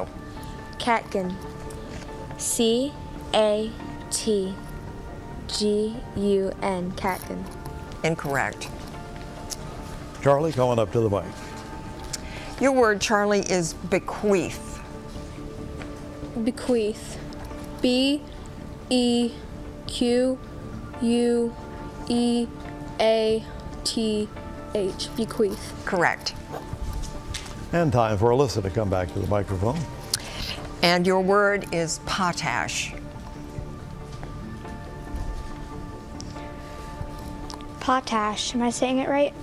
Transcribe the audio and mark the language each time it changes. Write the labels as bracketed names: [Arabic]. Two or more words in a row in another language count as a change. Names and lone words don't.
[English] Catkin. C-A-T-G-U-N. Catkin. Incorrect. Charlie, coming up to the mic. Your word, Charlie, is bequeath. Bequeath. B-E-Q-U-E-A-T-H. Bequeath. Correct. And time for Alyssa to come back to the microphone. And your word is potash. Potash. Am I saying it right?